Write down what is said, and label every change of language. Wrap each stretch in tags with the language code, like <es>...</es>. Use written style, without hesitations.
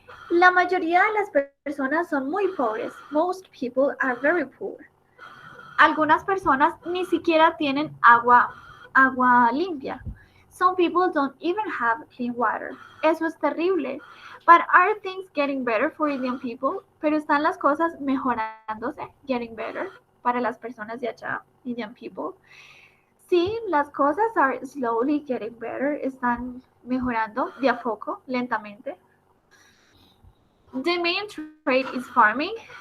<es>La mayoría de las personas son muy pobres.</es> <en>Most people are very poor.</en> <es>Algunas personas ni siquiera tienen agua limpia.</es> <en>Some people don't even have clean water.</en> <es>Eso es terrible.</es> <en>But are things getting better for Indian people?</en> <es>Pero están las cosas mejorándose,</es> <en>getting better,</en> <es>para las personas de allá,</es> <en>Indian people.</en> <es>Sí, las cosas</es> <en>are slowly getting better,</en> <es>están mejorando de a poco, lentamente.</es> <en>The main trade is farming.</en>